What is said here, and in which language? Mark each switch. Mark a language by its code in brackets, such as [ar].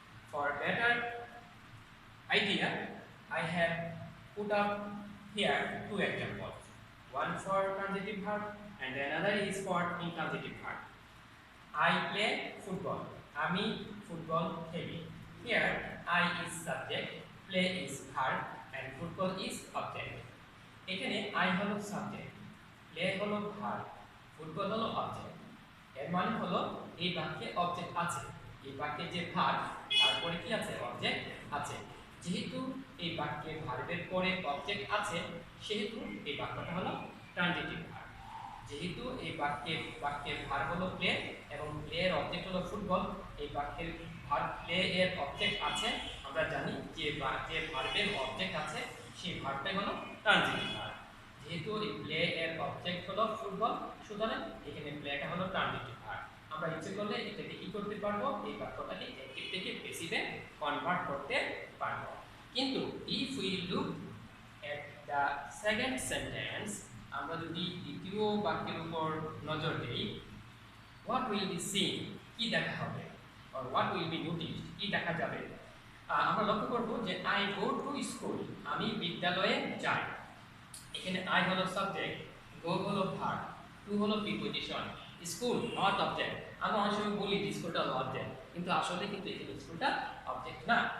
[en] For better idea, I have put up here two examples, one for transitive verb and another is for intransitive verb. I play football, আমি football খেলি। Here I is subject, play is verb and football is object. [bn] এখানে I হলো subject, play হলো verb, football হলো object। এর মানে হলো এই বাক্যে অবজেক্ট আছে। এই বাক্যে যে ভার্ব তারপরে কি আছে? অবজেক্ট আছে। যেহেতু এই বাক্যে ভার্বের পরে অবজেক্ট আছে, সেহেতু এই বাক্যটা হলো ট্রানজিটিভ ভার্ব। যেহেতু এই বাক্যের ভার্ব হলো প্লে এবং প্লে এর অবজেক্ট হলো ফুটবল, এই বাক্যের ভার্ব প্লে এর অবজেক্ট আছে, আমরা জানি যে ভার্বের অবজেক্ট আছে সেই ভার্বটাই হলো ট্রানজিটিভ ভার্ব। যেহেতু এই প্লে এর অবজেক্ট হলো ফুটবল, সুতরাং এখানে প্লেটা হলো ট্রানজিটিভ ভার্ব। আমরা ইচ্ছে করলে এটাকে কি করতে পারবো? এই বাক্যটাকে অ্যাক্টিভ থেকে প্যাসিভে কনভার্ট করতে পারবো। [en] কিন্তু if we look at the second sentence, আমরা যদি দ্বিতীয় বাক্যের উপর নজর দেই, what will be seen, কি দেখা হবে, or what will be noticed, কি দেখা যাবে। [bn] আমরা লক্ষ্য করব যে I go to school, আমি বিদ্যালয়ে যাই। এখানে I হলো সাবজেক্ট, go হলো ভার্ব, to হলো প্রিপজিশন, স্কুল নট অবজেক্ট। আমরা অনেক সময় বলি যে স্কুলটা হলো অবজেক্ট, কিন্তু আসলে কিন্তু এখানে স্কুলটা অবজেক্ট না।